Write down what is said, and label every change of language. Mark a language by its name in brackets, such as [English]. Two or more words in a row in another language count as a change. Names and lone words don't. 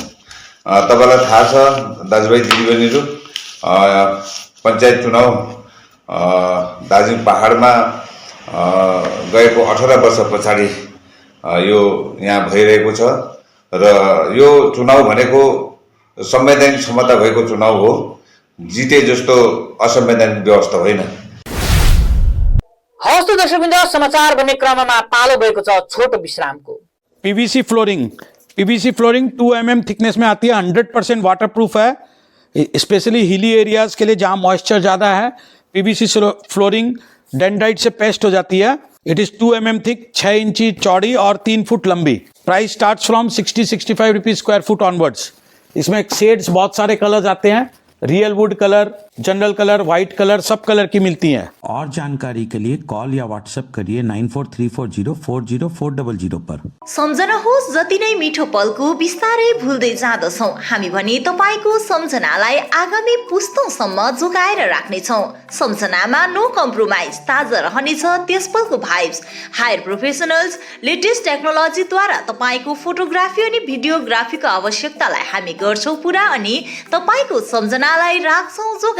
[Nepali] तपाईलाई थाहा छ दाजुभाइ दिदीबहिनीहरू, पञ्चायत चुनाव दार्जिलिङ पहाडमा गएको 18 वर्ष पछाडि यो यहाँ भइरहेको छ र यो चुनाव भनेको संवैधानिक क्षमता भएको चुनाव हो, जिते जस्तो असंवैधानिक व्यवस्था होइन। हवस् त दर्शकवृन्द, समाचार भन्ने क्रममा पालो भएको छ छोटो विश्रामको। [English] PVC flooring [Hindi] 2 mm थिकनेस में आती है, 100% वाटरप्रूफ है, [English] specially hilly areas [Hindi] के लिए जहाँ मॉइस्चर ज़्यादा है। [English] PVC flooring [Hindi] डेंड्राइट से पेस्ट हो जाती है। [English] It is 2 mm thick, [Hindi] 6 इंची चौड़ी और 3 फुट लंबी। [English] Price start from 60-65 rupees square foot onwards. [Hindi] इसमें शेड्स बहुत सारे कलर्स आते हैं, [English] real wood color, general color, white color, [Hindi] सब कलर की मिलती हैं। और जानकारी के लिए कॉल या व्हाट्सएप करिए 9434040400 पर। [Nepali] सम्झनुहोस्, जति नै मिठो पलको बिस्तारै भुल्दै जाँदछौँ हामी भने तपाईको सम्झनालाई आगामी पुस्तौंसम्म जोगाएर राख्नेछौँ। सम्झनामा [English] no compromise, [Nepali] ताजा रहनेछ त्यस पलको भाइब्स। [English] hire professionals, [Nepali] लेटेस्ट टेक्नोलोजीद्वारा तपाईको फोटोग्राफी अनि भिडियोग्राफीको आवश्यकतालाई हामी गर्छौँ पुरा अनि तपाईको सम्झनालाई राख्छौँ जोगाएर।